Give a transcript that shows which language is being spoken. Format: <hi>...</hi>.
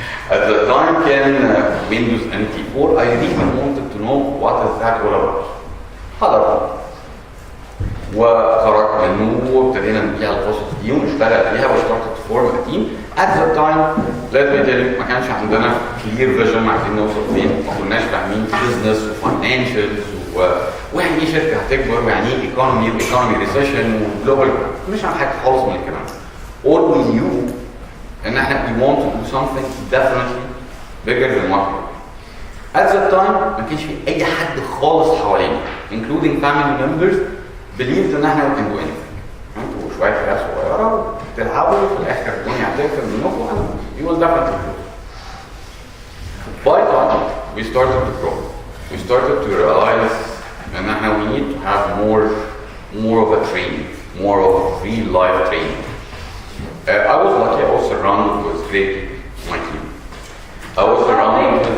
<en>At the time كان Windows NT4. I really wanted to know what is that all about.</en> <ar>حضرت وخرجت منه وابتدينا نبيع القصص دي ونشتغل فيها واشتغلت في فورم تيم.</ar> <en>At the time let me tell you</en> <ar>ما كانش عندنا</ar> <en>clear vision</en> <ar>عايزين نوصل فين، ما كناش فاهمين business وفاينانشالز ويعني ايه شركه هتكبر ويعني ايه ايكونومي ريسيشن وجلوبال، مش عن حاجه خالص من الكلام ده.</ar> <en>All we knew</en> <ar>ان احنا</ar> <en>we want to do something definitely bigger than what we are. At that time</en> <ar>ما كانش في اي حد خالص حوالينا</ar> <en>including family members believed</en> <ar>ان احنا</ar> <en>we can do anything.</en> <ar>انتوا شويه عيال صغيره بتلعبوا في الاخر الدنيا هتقفل منكم</ar> <en>and you will definitely grow. By time we started to grow. We started to realize and now we need to have more of a training, more of real life training. I was lucky, I was surrounded with great people, my team. I was surrounded with...</en>